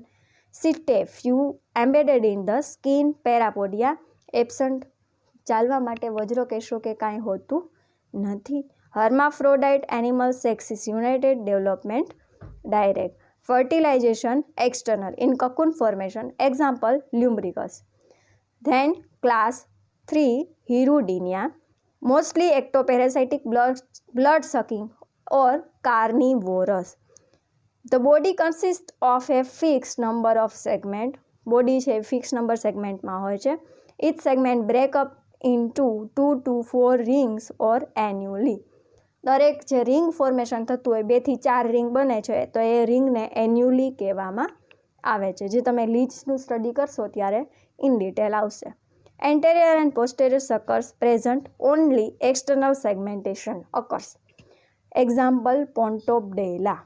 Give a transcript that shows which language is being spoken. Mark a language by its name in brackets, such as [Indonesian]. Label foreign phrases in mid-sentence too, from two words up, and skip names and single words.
[English] setae few, embedded in the skin. parapodia absent, [Gujarati] ચાલવા માટે વજ્રકેશો કે કાંઈ હોતું નથી. [English] hermaphrodite animal, sexes united, development direct. fertilization external in cocoon formation. Example lumbricus. Then class 3 Hirudinia, mostly ectoparasitic, blood sucking or carnivorous. The body consists of a fixed number of segment. [Gujarati] Body છે [English] fix number [Gujarati] સેગમેન્ટમાં હોય છે. [English] Each segment break up into 2 to 4 rings or annually. [Gujarati] દરેક જે [English] ring formation [Gujarati] થતું હોય 2 થી 4 રિંગ બને છે તો એ રિંગને એન્યુલી કહેવામાં આવે છે, જે તમે લીડ્સનું સ્ટડી કરશો ત્યારે [English] in detail [Gujarati] આવશે. [English] anterior and posterior suckers present only external segmentation occurs. example Pontobdella.